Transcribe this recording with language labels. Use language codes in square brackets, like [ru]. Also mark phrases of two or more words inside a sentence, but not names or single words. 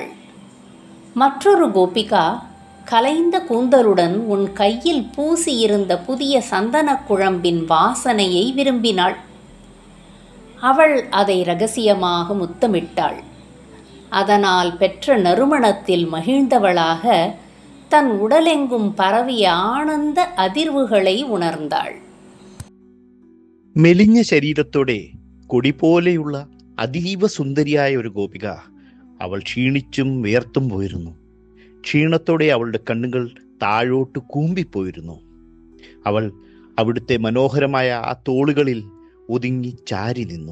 [ta] மற்றொரு கோபிகா கலைந்த கூந்தலுடன் உன் கையில் பூசியிருந்த புதிய சந்தனக் குழம்பின் வாசனையை விரும்பினாள். அவள் அதை இரகசியமாக முத்தமிட்டாள். அதனால் பெற்ற நறுமணத்தில் மகிழ்ந்தவளாக தன் உடலெங்கும் பரவிய ஆனந்த அதிர்வுகளை உணர்ந்தாள். [ml] മെലിഞ്ഞ ശരീരത്തോടെ കൊടി പോലെയുള്ള അതീവ സുന്ദരിയായ ഒരു ഗോപിക അവൾ ക്ഷീണിച്ചും വിയർത്തും പോയിരുന്നു. ക്ഷീണത്തോടെ അവളുടെ കണ്ണുകൾ താഴോട്ട് കൂമ്പിപ്പോയിരുന്നു. അവൾ അവിടുത്തെ മനോഹരമായ ആ തോളുകളിൽ ഒതുങ്ങി ചാരി നിന്നു.